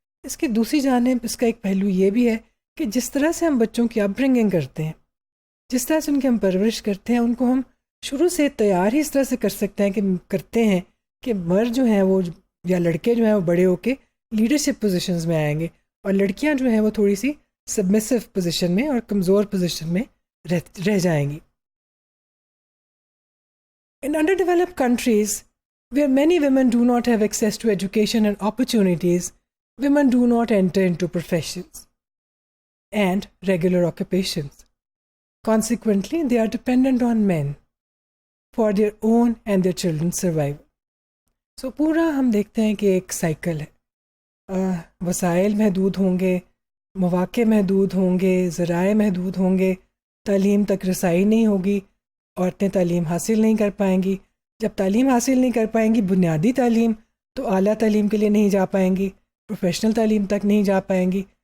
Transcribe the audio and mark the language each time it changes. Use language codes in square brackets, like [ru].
[ur] اس کی دوسری جانب اس کا ایک پہلو یہ بھی ہے کہ جس طرح سے ہم بچوں کی اپ برنگنگ کرتے ہیں، جس طرح سے ان کی ہم پرورش کرتے ہیں، ان کو ہم شروع سے تیار ہی اس طرح سے کرتے ہیں کہ مرد جو ہیں وہ یا لڑکے جو ہیں وہ بڑے ہو کے لیڈرشپ پوزیشنز میں آئیں گے، اور لڑکیاں جو ہیں وہ تھوڑی سی سبمسو پوزیشن میں اور کمزور پوزیشن میں رہ جائیں گی. [en] In underdeveloped countries, where many women do not have access to education and opportunities, women do not enter into professions and regular occupations. Consequently, they are dependent on men for their own and their children's survival. [ur] So پورا ہم دیکھتے ہیں کہ ایک cycle ہے. وسائل محدود ہوں گے، مواقع محدود ہوں گے، ذرائع محدود ہوں گے، تعلیم تک رسائی نہیں ہوگی، عورتیں تعلیم حاصل نہیں کر پائیں گی. جب تعلیم حاصل نہیں کر پائیں گی، بنیادی تعلیم، تو اعلیٰ تعلیم کے لیے نہیں جا پائیں گی، پروفیشنل تعلیم تک نہیں جا پائیں گی.